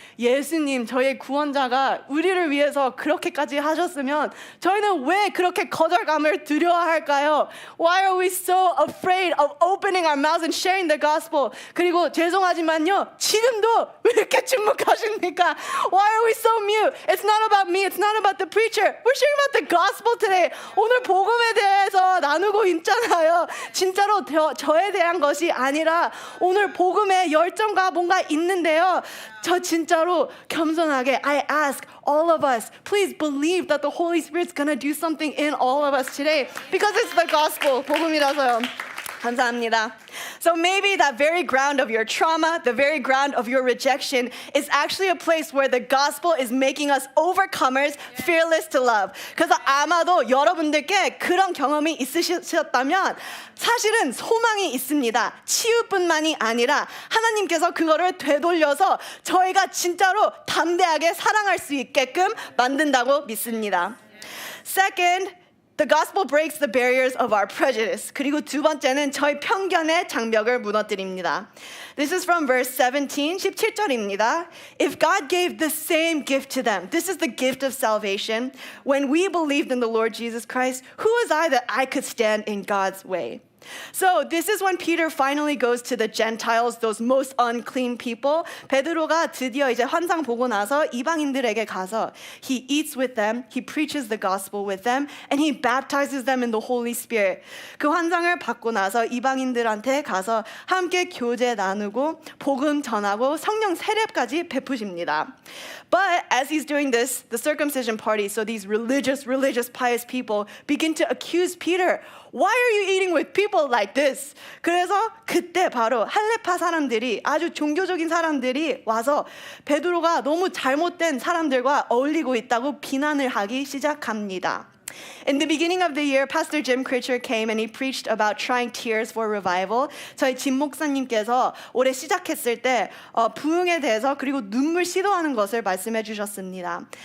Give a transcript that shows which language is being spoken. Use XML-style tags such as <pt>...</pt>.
<ko>예수님, 저희의 구원자가 우리를 위해서 그렇게까지 하셨으면 저희는 왜 그렇게 거절감을 두려워할까요?</ko> <en>Why are we so afraid of opening our mouths and sharing the gospel?</en> <ko>그리고 죄송하지만요, 지금도 왜 이렇게 침묵하십니까?</ko> <en>Why are we so mute? It's not about me, it's not about the preacher. We're sharing about the gospel today.</en> <ko>오늘 복음에 대해서 나누고 있잖아요. 진짜로 저에 대한 것이 아니라 오늘 복음에 열정과 뭔가 있는데요. 저 진짜로 겸손하게</ko> <en>I ask all of us, please believe that the Holy Spirit's gonna do something in all of us today because it's the gospel.</en> <ko>복음이라서요. 감사합니다.</ko> <en>So maybe that very ground of your trauma, the very ground of your rejection is actually a place where the gospel is making us overcomers, fearless to love.</en> <ko>그래서 아마도 여러분들께 그런 경험이 있으셨다면 사실은 소망이 있습니다. 치유뿐만이 아니라 하나님께서 그거를 되돌려서 저희가 진짜로 담대하게 사랑할 수 있게끔 만든다고 믿습니다.</ko> <en>Second, the gospel breaks the barriers of our prejudice.</en> <ko>그리고 두 번째는 저희 편견의 장벽을 무너뜨립니다.</ko> <en>This is from verse 17,</en> <ko>17절입니다.</ko> <en>If God gave the same gift to them, this is the gift of salvation, when we believed in the Lord Jesus Christ, who was I that I could stand in God's way? So this is when Peter finally goes to the Gentiles, those most unclean people.</en> <ko>베드로가 드디어 이제 환상 보고 나서 이방인들에게 가서</ko> <en>he eats with them, he preaches the gospel with them, and he baptizes them in the Holy Spirit.</en> <ko>그 환상을 받고 나서 이방인들한테 가서 함께 교제 나누고 복음 전하고 성령 세례까지 베푸십니다.</ko> <en>But as he's doing this, the circumcision party, so these religious, pious people begin to accuse Peter. Why are you eating with people like this?</en> <ko>그래서 그때 바로 할레파 사람들이 아주 종교적인 사람들이 와서 베드로가 너무 잘못된 사람들과 어울리고 있다고 비난을 하기 시작합니다.</ko> <en>In the beginning of the year, Pastor Jim Critcher came and he preached about trying tears for revival.</en> <ko>저희 짐 목사님께서 올해 시작했을 때 부흥에 대해서 그리고 눈물 시도하는 것을 말씀해 주셨습니다.</ko>